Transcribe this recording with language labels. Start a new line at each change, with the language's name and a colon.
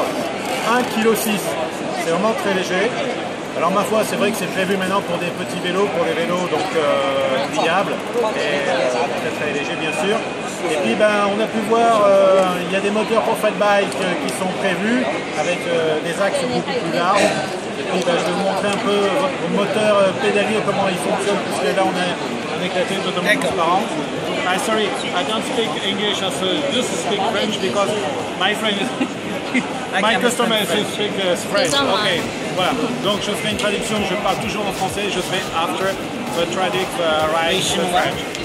French: Wow, 1,6 kg, c'est vraiment très léger. Alors ma foi, c'est vrai que c'est prévu maintenant pour des petits vélos, pour les vélos donc pliables et très très légers bien sûr. Et puis on a pu voir, il y a des moteurs pour fat bike qui sont prévus avec des axes beaucoup plus larges. Et puis je vais vous montrer un peu votre moteur pédalier, comment il fonctionne, puisque là on a un éclaté totalement transparent.
English: Sorry, I don't speak English, I just speak French because my friend is my customer speak French.
French: Okay, voilà. Donc je ferai une traduction, je parle toujours en français, je fais
English: after the
French: traduc
English: right French.